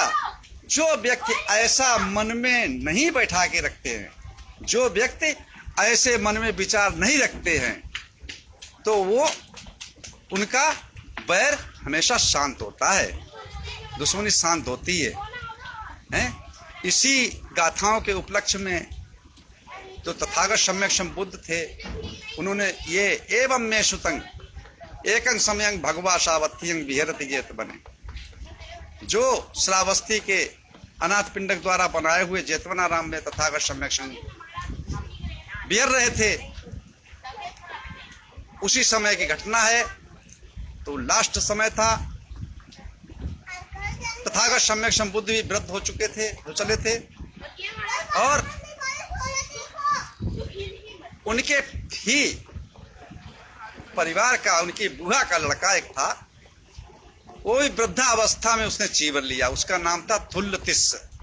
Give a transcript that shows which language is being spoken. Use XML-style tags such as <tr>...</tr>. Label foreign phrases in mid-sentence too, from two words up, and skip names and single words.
<hi>जो व्यक्ति ऐसा मन में नहीं बैठा के रखते हैं, जो व्यक्ति ऐसे मन में विचार नहीं रखते हैं, तो वो उनका बैर हमेशा शांत होता है, दुश्मनी शांत होती है? इसी गाथाओं के उपलक्ष्य में जो तथागत सम्यक संबुद्ध थे, उन्होंने ये</hi> <pi>एवं में सुतंग एकं समयं भगवा सावत्यं विहरति जेत बने,</pi> <hi>जो श्रावस्ती के अनाथ पिंडक द्वारा बनाए हुए जेतवनाराम में तथागत सम्यक संग विहर रहे थे, उसी समय की घटना है। तो लास्ट समय था, तथागत सम्यक संबुद्ध भी वृद्ध हो चुके थे, हो चले थे, और उनके ही परिवार का, उनकी बुआ का लड़का एक था, वो भी वृद्धावस्था में उसने जीवन लिया, उसका नाम था थुल्लतिस्स।</hi>